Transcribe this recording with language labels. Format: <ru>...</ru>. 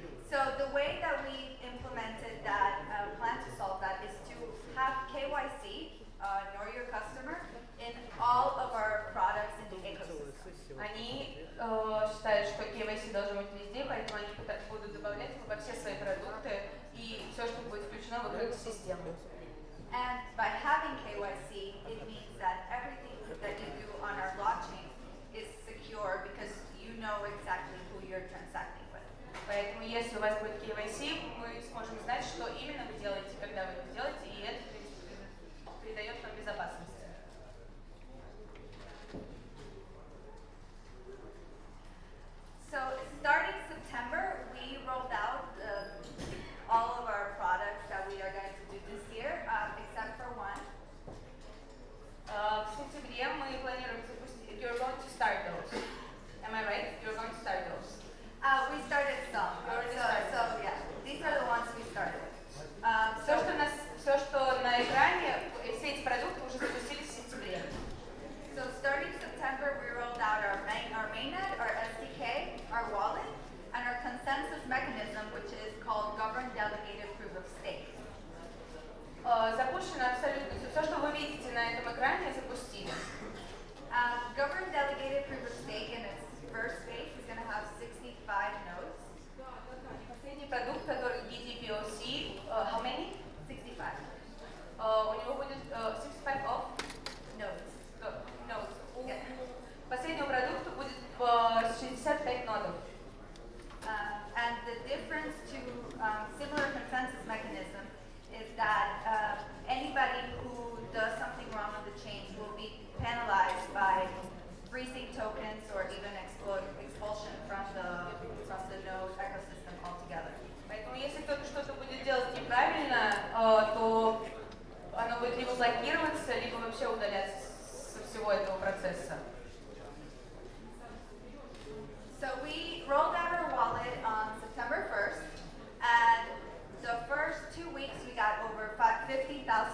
<en>So the way that we implemented that, plan to solve that is to have KYC, know your customer, in all of our products in the ecosystem.</en> <ru>Они считают, что KYC должен быть везде, поэтому они будут добавлять его во все свои продукты и все, что будет включено в их экосистему.</ru> <en>And by having KYC, it means that everything that you do on our blockchain is secure because you know exactly who you're transacting with.</en> <ru>Поэтому, если у вас будет KYC, мы сможем знать, что именно вы делаете, когда вы это делаете, и это придает вам безопасность.</ru> <en>So starting September, we rolled out all of our products that we are going to do this year, except for one.</en> <ru>В сентябре мы планируем запустить.</ru> <en>You're going to start those. Am I right? You're going to start those. We started some. So yeah, these are the ones we started.</en> <ru>Все, что на экране, все эти продукты уже запустились в сентябре.</ru> <en>So starting September, we rolled out our mainnet, our SDK, our wallet, and our consensus mechanism, which is called governed delegated proof of stake.</en> <ru>Запущено абсолютно все, что вы видите на этом экране, запустили.</ru> <en>Governed delegated proof of stake in its first phase is going to have 65 nodes.</en> <ru>Последний продукт, который GDPOC,</ru> <en>how many? 65.</en> <ru>У него будет 65</ru> <en>of Nodes. nodes. Yeah.</en> <ru>Последнего продукта будет 65 нодов.</ru> <en>And the difference to similar consensus mechanism is that anybody who does something wrong on the chain will be penalized by freezing tokens or even expulsion from the node ecosystem altogether.</en> <ru>Поэтому если кто-то что-то будет делать неправильно, то оно будет либо блокироваться, либо вообще удаляться со всего этого процесса.</ru> <en>So we rolled out our wallet on September 1st, and the first 2 weeks we got over $50,000.</en>